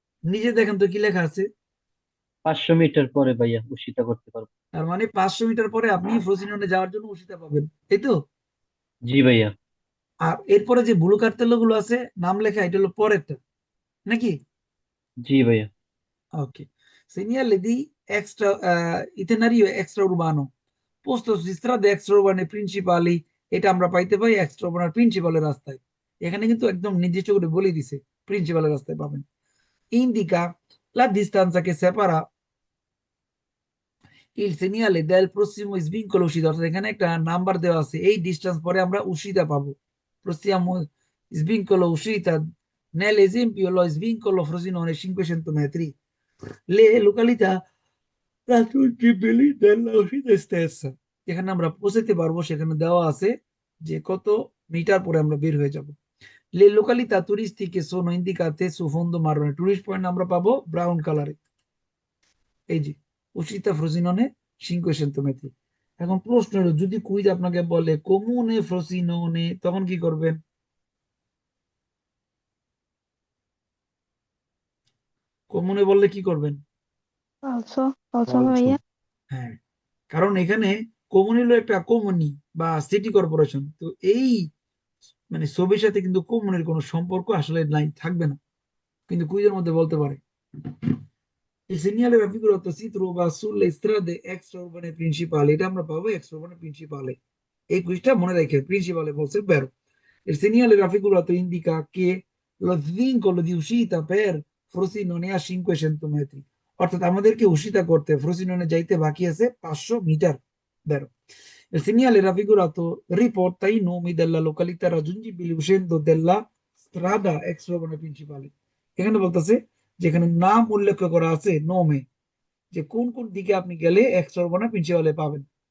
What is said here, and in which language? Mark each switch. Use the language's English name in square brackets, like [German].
[Bangla] নিচে দেখেন তো কি লেখা আছে। 500 মিটার পরে ভাইয়া উশিতা করতে পারবো। তার মানে 500 মিটার পরে আপনি ফ্রোসিনোনে যাওয়ার জন্য উশিতা পাবেন, এই তো। জি ভাইয়া। আর এরপরে যে ব্লু কার্তেল গুলো আছে নাম লেখা, এটা হলো পরেরটা নাকি। জি ভাইয়া। [Italian] ওকে, segnale di extra itinerario extraurbano posto su strade extraurbane principali, [Bangla] এটা আমরা পাইতে পাই এক্সট্রা উর্বানার প্রিন্সিপালের রাস্তায়। এখানে কিন্তু একদম নির্দিষ্ট করে বলে দিছে প্রিন্সিপালের রাস্তায় পাবেন। [Italian] indica la distanza che separa il segnale del prossimo svincolo uscita, [Bangla] অর্থাৎ এখানে একটা নাম্বার দেওয়া আছে, এই ডিসটেন্স পরে আমরা uscita পাবো। [Italian] prossimo svincolo uscita nell'esempio lo svincolo Frosinone 500 metri, le località raggiungibili della uscita stessa, [Bangla] যেখানে আমরা পৌঁছাতে পারবো সেখানে দেওয়া আছে যে কত মিটার পরে আমরা বের হয়ে যাব। [Italian] le località turistiche sono indicate su fondo marrone, [Bangla] tourist point আমরা পাবো ব্রাউন কালারে। এই যে uscita Frosinone 500 metri। এখন প্রশ্ন হলো, যদি কুইজ আপনাকে বলে কমুনে ফ্রোসিনোনে, তখন কি করবেন? কমুনে বললে কি করবেন? Also also also. ভাইয়া। হ্যাঁ, কারণ এখানে কমুনি হলো একটা কমুনি বা সিটি কর্পোরেশন, তো এই মানে ছবির সাথে কিন্তু কমুনির কোনো সম্পর্ক আসলে নাই, থাকবে না, কিন্তু কুইজের মধ্যে বলতে পারে। [Italian] Il segnale raffigurato si trova sulle strade extraurbane principali, এটা আমরা পাবো extraurbane principale। [Bangla] এই কুইজটা মনে রেখে প্রিন্সিপালে বলছে বেরো। [Italian] Il segnale raffigurato indica che lo svincolo di uscita per Frosinone a 500 metri, [Bangla] অর্থাৎ আমাদেরকে uscita করতে ফ্রোসিনোনে যাইতে বাকি আছে 500 মিটার। [Italian] বেরো। Il segnale raffigurato riporta i nomi della località raggiungibili uscendo della strada extraurbana principale, [Bangla] এখানে বলতেছে যেখানে নাম উল্লেখ করা আছে নোমে, যে কোন কোন দিকে আপনি গেলে এক্সট্রাভার্না প্রিন্সিপালে পাবেন।